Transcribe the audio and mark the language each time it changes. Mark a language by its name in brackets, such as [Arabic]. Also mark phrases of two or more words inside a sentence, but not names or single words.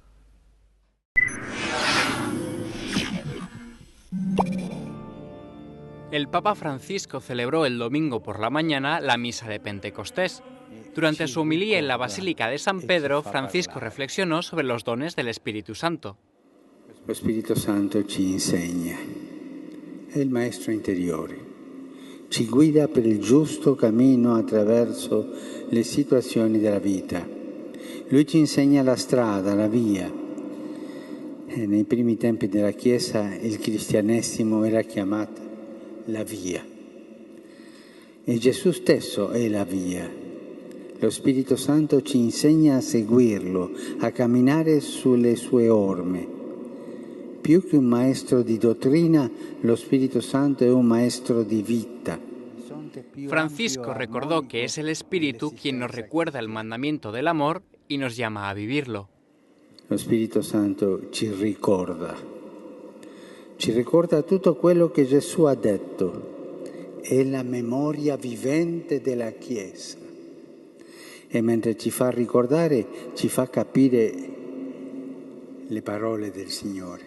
[Spanish] El Papa Francisco celebró el domingo por la mañana la misa de Pentecostés. Durante su homilía en la Basílica de San Pedro, Francisco reflexionó sobre los dones del Espíritu Santo. [Italian] Lo Spirito Santo ci insegna, è il maestro interiore, ci guida per il giusto cammino attraverso le situazioni della vita. Lui ci insegna la strada, la via. Nei primi tempi della Chiesa il cristianesimo era chiamato la via. E Gesù stesso è la via. Lo Spirito Santo ci insegna a seguirlo, a camminare sulle sue orme. Più che un maestro di dottrina, lo Spirito Santo è un maestro di vita. [Spanish] Francisco recordó que es el Espíritu quien nos recuerda el mandamiento del amor y nos llama a vivirlo. [Italian] Lo Spirito Santo ci ricorda tutto quello che Gesù ha detto. È la memoria vivente della Chiesa. E mentre ci fa ricordare, ci fa capire le parole del Signore.